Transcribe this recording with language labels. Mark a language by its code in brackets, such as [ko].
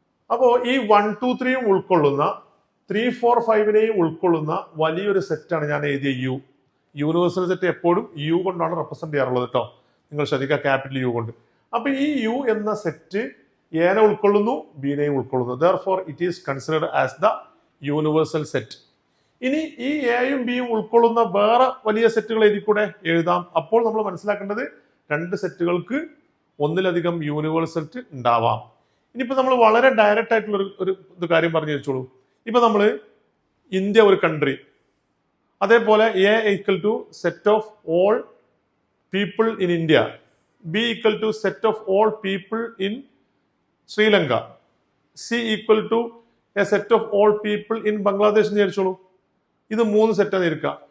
[ml] അപ്പോൾ ഈ 1 2 3 ഉൾക്കൊള്ളുന്ന 3 4 5നെയും ഉൾക്കൊള്ളുന്ന വലിയൊരു സെറ്റാണ് ഞാൻ എഴുതിയ യു. യൂണിവേഴ്സൽ സെറ്റ് എപ്പോഴും യു കൊണ്ടാണ് റെപ്രസെന്റ് ചെയ്യാറുള്ളത് കേട്ടോ. നിങ്ങൾ ശ്രദ്ധിക്കുക, ക്യാപിറ്റൽ യു കൊണ്ട്. അപ്പൊ ഈ യു എന്ന സെറ്റ് എനെ ഉൾക്കൊള്ളുന്നു, ബിനെയും ഉൾക്കൊള്ളുന്നു. [en] Therefore it is considered as the universal set. [ml] ഇനി ഈ എയും ബിയും ഉൾക്കൊള്ളുന്ന വേറെ വലിയ സെറ്റുകൾ ഇതിൽ കൂടെ എഴുതാം. അപ്പോൾ നമ്മൾ മനസ്സിലാക്കേണ്ടത് രണ്ട് സെറ്റുകൾക്ക് ഒന്നിലധികം യൂണിവേഴ്സൽ സെറ്റ് ഉണ്ടാവാം. ഇനിയിപ്പോ നമ്മൾ വളരെ ഡയറക്റ്റ് ആയിട്ടുള്ള ഒരു കാര്യം പറഞ്ഞു വെച്ചോളൂ. ഇപ്പൊ നമ്മൾ ഇന്ത്യ ഒരു കൺട്രി, അതേപോലെ [en] A equal to set of all people in India, B equal to set of all people in Sri Lanka, C equal to a set of all people in Bangladesh [ml] എന്ന് വിചാരിച്ചോളൂ. ഇത് മൂന്ന് സെറ്റാണ് ഇരിക്കുക.